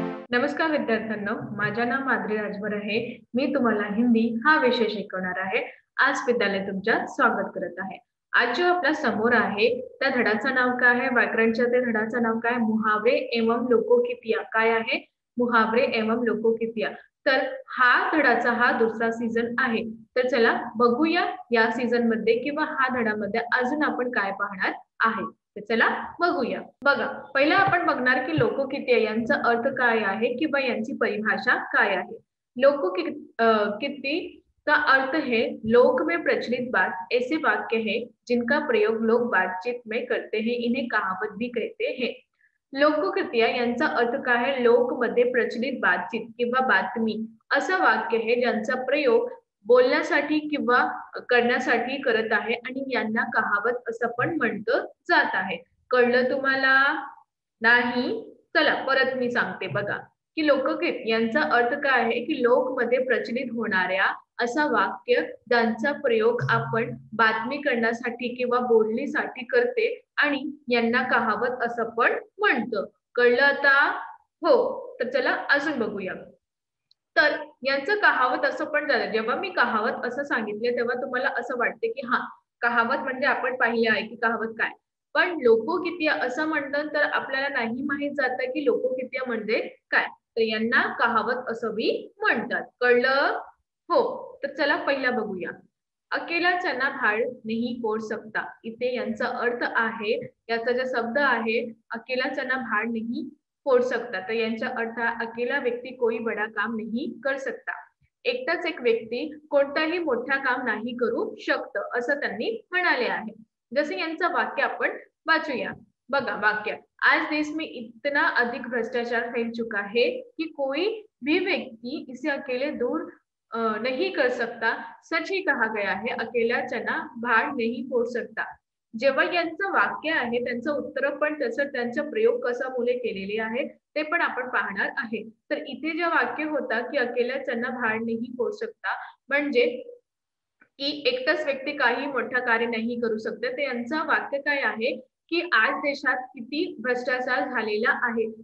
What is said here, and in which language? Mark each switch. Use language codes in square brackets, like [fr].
[mr] नमस्कार विद्यार्थ्यांनो, माझे नाव माधुरी राजभर आहे. मी तुम्हाला हिंदी हा विषय शिकवणार आहे. आज विद्यालय तुमच्या स्वागत करत आहे. आज जो आपल्या समोर आहे त्या धड्याचं नाव काय आहे? व्याकरणच्या त्या धड्याचं नाव काय? मुहावरे एवं लोकोकितिया. काय आहे? मुहावरे एवं लोकोकितिया. तर हा धड्याचा हा दुसरा सीझन आहे. तर चला बघूया या सीझन मध्ये किंवा हा धड्यामध्ये अजून आपण काय पाहणार आहे. तर चला बघूया. बघा, पहिला आपण बघणार की लोकोकिती यांचा अर्थ काय आहे किंवा यांची परिभाषा काय आहे. [hi] लोकोकिती का अर्थ है लोक में प्रचलित बात, ऐसे वाक्य है जिनका प्रयोग लोग बातचीत में करते हैं, इन्हें कहावत भी कहते हैं. [mr] लोकोकितिया यांचा अर्थ काय आहे? लोक मध्ये प्रचलित बातचीत किंवा बातमी असं वाक्य आहे ज्यांचा प्रयोग बोलण्यासाठी किंवा करण्यासाठी करत आहे आणि यांना कहावत असं पण म्हटलं जात आहे. कळलं तुम्हाला? नाही? चला परत मी सांगते बघा, की लोकगीत यांचा अर्थ काय आहे की लोक मध्ये प्रचलित होणाऱ्या असा वाक्य ज्यांचा प्रयोग आपण बातमी करण्यासाठी किंवा बोलणीसाठी करते आणि यांना कहावत असं पण म्हणतं. कळलं आता? हो. तर चला अजून बघूया. तर यांचं कहावत असं पण झालं. जेव्हा मी कहावत असं सांगितले तेव्हा तुम्हाला असं वाटते की हा कहावत म्हणजे आपण पाहिले आहे की कहावत काय. पण लोकोकितिया असं म्हणतात तर आपल्याला नाही माहित जातं की लोकोकितिया म्हणजे काय. तर यांना कहावत असं बी म्हणतात. कळलं? हो. तर चला पहिला बघूया. [hi] अकेला चना भाड नहीं फोड़ सकता. [mr] इथे यांचा अर्थ आहे, याचा जो शब्द आहे [hi] अकेला चना भाड नहीं फोड़ सकता. [mr] तर यांचा अर्थ [hi] अकेला व्यक्ती कोई बड़ा काम नहीं कर सकता. [mr] एकटाच एक व्यक्ती कोणताही मोठा काम नाही करू शकत असं त्यांनी म्हणाले आहे. जसे यांचं वाक्य आपण वाचूया. बघा वाक्य, [hi] आज देश में इतना अधिक भ्रष्टाचार फैल चुका है कि कोई भी व्यक्ति इसे अकेले दूर नहीं कर सकता. सच ही कहा गया है, अकेला चना भाड नहीं फोड़ सकता. [mr] जेव्हा यांचं वाक्य आहे त्यांचं उत्तर पण तसं त्यांचा प्रयोग कसा मुले केलेले आहे ते पण आपण पाहणार आहे. तर इथे जे वाक्य होता की [hi] अकेला चना भाड नहीं फोड़ सकता [mr] म्हणजे की एकटाच व्यक्ती काही मोठा कार्य नाही करू शकते. तर यांचं वाक्य काय आहे की आज देशात किती भ्रष्टाचार झालेला आहे.